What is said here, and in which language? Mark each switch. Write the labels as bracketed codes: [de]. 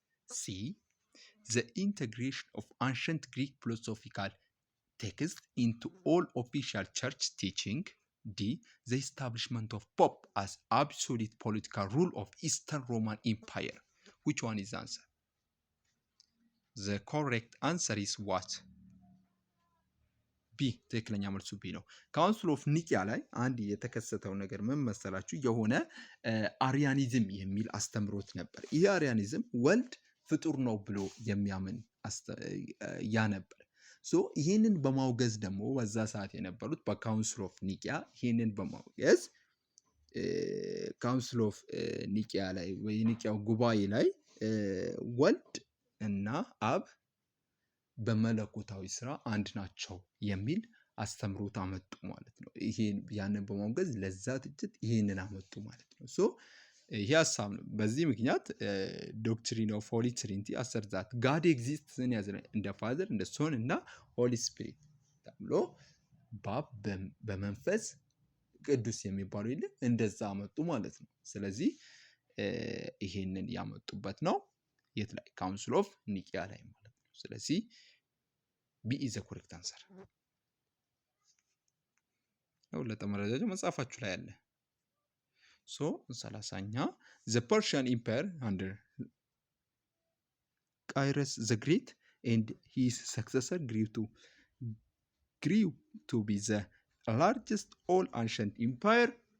[en] C the integration of ancient Greek philosophical texts into all official church teaching. D the establishment of Pope as absolute political rule of Eastern Roman Empire. Which one is the answer? The correct answer is what? B [am] ቢ ትክክለኛ መልሱ ቢ ነው። ካውንስል ኦፍ ኒቂያ ላይ አንድ የተከሰተው ነገር ምን መሰላችሁ? የሆነ አሪያኒዝም የሚል አስተምሮት ነበር። ይህ አሪያኒዝም ወልድ ፍጡር ነው ብሎ የሚያምን ያ ነበር። ይህንን በማውገዝ ደግሞ በዛ ሰዓት የነበሩት በካውንስል ኦፍ ኒቂያ ይህንን በማውገዝ ካውንስል ኦፍ ኒቂያ ላይ ወይ ኒቂያው ጉባኤ ላይ ወልድ እና አብ በመለኮታዊ ስራ አንድ ናቸው የሚል አስተምሮት አመጡ ማለት ነው። ያንን በማውገዝ ለዛ ትችት ይህንን አመጡ ማለት ነው። ይሄ ሀሳብ ነው። በዚህ ምክንያት [en] ዶክትሪን ኦፍ ሆሊ ትሪኒቲ አሰር ዛት ጋድ ኤግዚስትስ [am] እንደ ፋዘር እንደ ሶን እና ሆሊ ስፒሪት ተብሎ ባብ በመንፈስ ቅዱስ የሚባሉ የለ እንደዛ አመጡ ማለት ነው። ስለዚህ ይሄንን ያመጡበት ነው የት ላይ? ካውንስል ኦፍ ኒቂያ ላይ ማለት ነው። ስለዚህ [en] ቢ ኢዝ ዘ ኮሬክት አንሰር። [am] ለተመረጃጀ መጽሐፋችሁ ላይ አለ። [en] 30ኛ the Persian Empire under Cyrus the Great and his successor grew to be the largest all ancient empire.